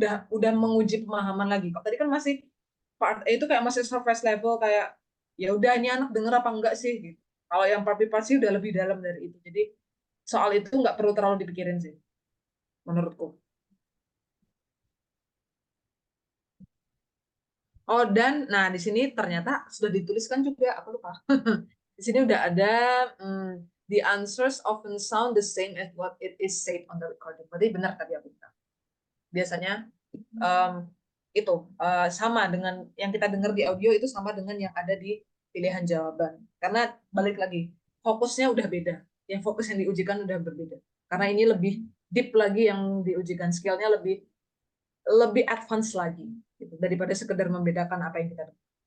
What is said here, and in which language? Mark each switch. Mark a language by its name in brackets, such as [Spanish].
[Indonesian] Udah menguji pemahaman lagi. Kok tadi kan masih part A itu kayak masih surface level, kayak ya udah ini anak denger apa enggak sih gitu. Kalau yang part B part C udah lebih dalam dari itu. Jadi soal itu nggak perlu terlalu dipikirin sih menurutku. Oh, dan nah di sini ternyata sudah dituliskan juga, aku lupa. Di sini udah ada [English] the answers often sound the same as what it is said on the recording. [Indonesian] Berarti benar tadi aku bilang. Biasanya itu sama dengan yang kita dengar di audio, itu sama dengan yang ada di pilihan jawaban. Karena balik lagi, fokusnya udah beda. Yang fokus yang diujikan udah berbeda. Karena ini lebih deep lagi yang diujikan, skillnya lebih advance lagi gitu, daripada sekedar membedakan apa yang kita dengar.